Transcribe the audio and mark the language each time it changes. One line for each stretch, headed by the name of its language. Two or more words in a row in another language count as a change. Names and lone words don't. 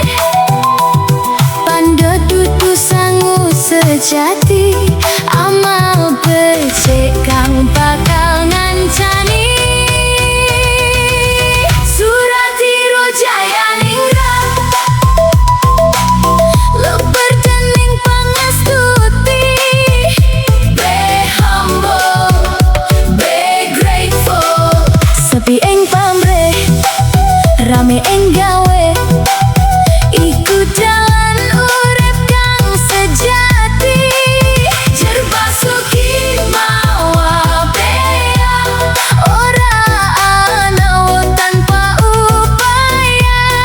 Javanese: Pandha dudu sangu sejati, amal becik kang bakal ngancani. Suratiro Jayaningrat, lebar dening pangastuti.
English: Be humble, be grateful.
Javanese: Sepi ing pamrih, rame ing gawe, iku dalan urip kang sejati. Jer basuki mawa bea, ora ana wong tanpa upaya.